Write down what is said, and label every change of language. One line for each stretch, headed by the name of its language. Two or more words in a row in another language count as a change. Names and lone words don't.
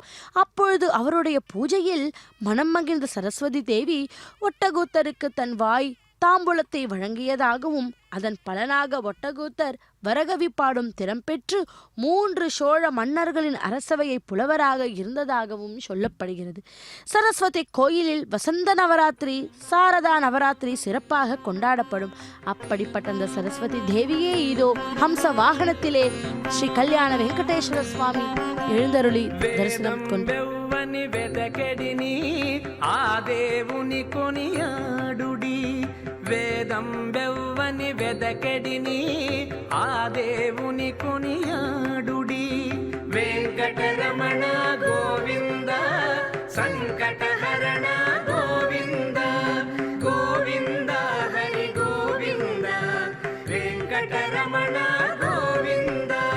Tamil: அப்பொழுது அவருடைய பூஜையில் மனம் மகிழ்ந்த சரஸ்வதி தேவி ஒட்டக்கூத்தருக்கு தன் வாய் தாம்பூலத்தை வழங்கியதாகவும் அதன் பலனாக ஒட்டக்கூத்தர் வரகவி பாடும் திறம் பெற்று 3 சோழ மன்னர்களின் அரசவையை புலவராக இருந்ததாகவும் சொல்லப்படுகிறது. சரஸ்வதி கோயிலில் வசந்த நவராத்திரி, சாரதா நவராத்திரி சிறப்பாக கொண்டாடப்படும். அப்படிப்பட்ட அந்த சரஸ்வதி தேவியே இதோ ஹம்ச வாகனத்திலே ஸ்ரீ கல்யாண வெங்கடேஸ்வர சுவாமி எழுந்தருளி தரிசனம் கொண்டு
Telugu: వేదం బెవ్వని వెదకెడిని ఆ దేవుని కొనియాడుడి. వెంకటరమణ గోవింద సంకటహరణ గోవింద గోవింద హరి గోవింద వెంకటరమణ గోవింద.